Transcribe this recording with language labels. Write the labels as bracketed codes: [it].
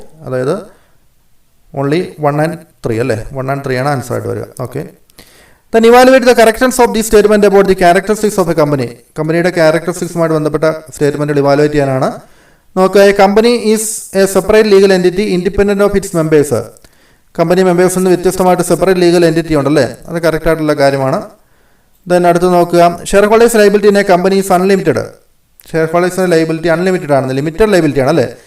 [ml] അതായത് only 1 and 3 അല്ലേ, 1 and 3 ആണ് ആൻസറായിട്ട് വരിക. Okay. [en] Then evaluate the correctness of the statement about the characteristics of a company. [ml] കമ്പനിയുടെ ക്യാരക്ടറിസ്റ്റിക്സുമായിട്ട് ബന്ധപ്പെട്ട സ്റ്റേറ്റ്മെൻറ്റുകൾ ഇവാലുവേറ്റ് ചെയ്യാനാണ്. നോക്കുക, [en] A company is a separate legal entity independent of its members. [ml] Company മെമ്പേഴ്സിൽ നിന്ന് വ്യത്യസ്തമായിട്ട് സെപ്പറേറ്റ് ലീഗൽ എൻറ്റിറ്റി ഉണ്ടല്ലേ, അത് കറക്റ്റായിട്ടുള്ള കാര്യമാണ്. [en] then [ml] അടുത്ത് നോക്കുക, [en] Share holders liability in a company is unlimited. [ml] Share ഹോൾഡേഴ്സിൻ്റെ liability unlimited ആണ്, ലിമിറ്റഡ് ലയബിലിറ്റി ആണല്ലേ.